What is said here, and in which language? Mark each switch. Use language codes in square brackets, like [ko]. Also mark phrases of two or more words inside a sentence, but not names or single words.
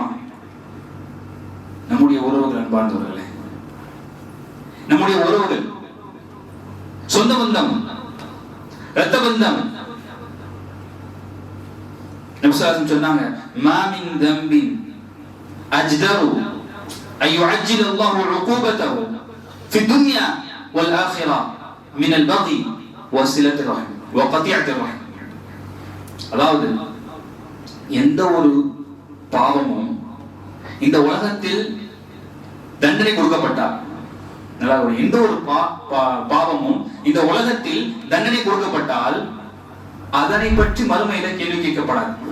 [ta] நம்முடைய உறவுகள். அன்பார்ந்தவர்களே, நம்முடைய உறவுகள், சொந்த பந்தம், இரத்த பந்தம். [ar] نبي صلى الله عليه وسلم சொன்னாங்க, ما من ذنب أجدر أن يعجل الله عقوبته في الدنيا والآخرة من البغي وصلة الرحم وقطيعة الرحم. [ta] அதாவது எந்த ஒரு பாவமும் இந்த உலகத்தில் தண்டனை கொடுக்கப்பட்டால், எந்த ஒரு பாவமும் இந்த உலகத்தில் தண்டனை கொடுக்கப்பட்டால் அதனை பற்றி மறுமையில கேள்வி கேட்கப்படாது.